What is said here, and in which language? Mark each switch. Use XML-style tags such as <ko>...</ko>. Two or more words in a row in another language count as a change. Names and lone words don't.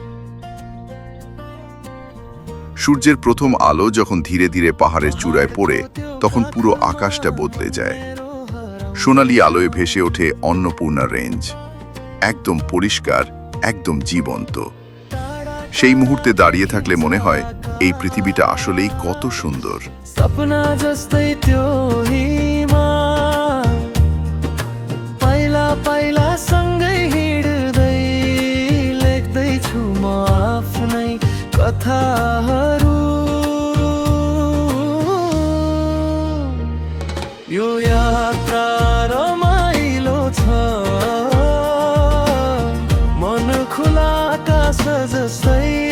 <bn>সূর্যের প্রথম আলো যখন ধীরে ধীরে পাহাড়ের চূড়ায় পড়ে তখন পুরো আকাশটা বদলে যায়। সোনালি আলোয় ভেসে ওঠে অন্নপূর্ণা রেঞ্জ, একদম পরিষ্কার, একদম জীবন্ত। সেই মুহূর্তে দাঁড়িয়ে থাকলে মনে হয় এই পৃথিবীটা আসলেই কত সুন্দর।</bn> <ne>सपना जस्तै त्यो हिमा पाइला पाइला सँगै हिँड्दै लेख्दैछु म आफ्नै कथाहरू यो यात्रा रमाइलो छ मन खुला आकाश जस्तै</ne>